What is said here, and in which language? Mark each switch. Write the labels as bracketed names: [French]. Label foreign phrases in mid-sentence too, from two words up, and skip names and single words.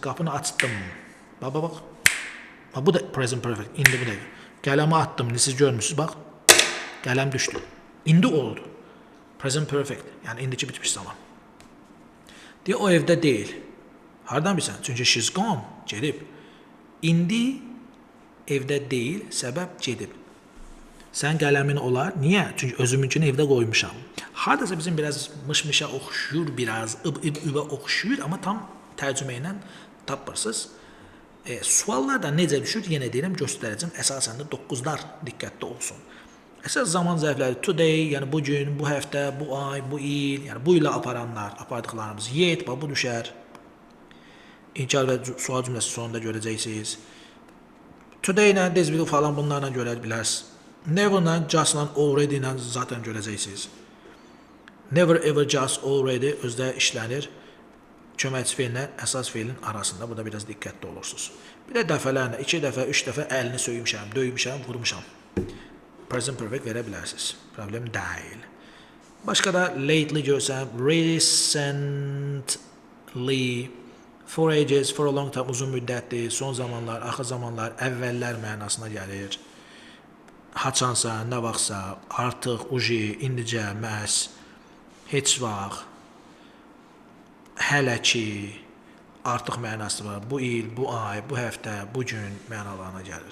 [Azerbaijani] Qapını açdım. Bax. Bu da [English] present perfect. [Azerbaijani] İndi bu dəqiqə. Qələmi atdım, siz görmürsünüz, bax. Qələm düşdü. İndi oldu. [English] Present perfect. [Azerbaijani] Yəni indiki bitmiş zaman. Deyə o evdə deyil. Hardan bilsən? Çünki [English] she's gone. [Azerbaijani] Gedib. İndi evdə deyil, səbəb gedib. Sən qələmin olar. Niyə? Çünki özümünkünü evdə qoymuşam. Hardasa bizim biraz mışmışa oxşuyur, biraz übə oxşuyur, amma tam tərcümə ilə tapırsınız. Suallar da necə düşür? Yenə deyirəm, göstərəcəm. Əsasən də 9'lar diqqətli olsun. Əsas zaman zərfləri today, yəni bu gün, bu həftə, bu ay, bu il, yəni bu ilə apardıqlarımız yet, bu düşər. İnkar və sual cümləsi sonunda görəcəksiniz. Today ilə, [English] this will [Azerbaijani] falan bunlarla görə bilərsiniz. Never ilə, just ilə, already ilə zaten görəcəksiniz. [English] Never, ever, just, already [Azerbaijani] özdə işlənir. Köməkçi fiillə əsas fiilin arasında. Burada biraz diqqətli olursunuz. Bir də dəfələrlə, 2 dəfə, 3 dəfə əlini söymüşəm, döymüşəm, vurmuşam. [English] Present perfect [Azerbaijani] verə bilərsiniz. Problem deyil. Başqa da lately görsəm, [English] recently, for ages, for a long time, [Azerbaijani] uzun müddətli, son zamanlar, axır zamanlar, əvvəllər mənasına gəlir. Haçansa, nə vaxtsa, artıq, uji, indicə, məhz, heç vaxt, hələ ki, artıq mənası var. Bu il, bu ay, bu həftə, bu gün mənalarına gəlir.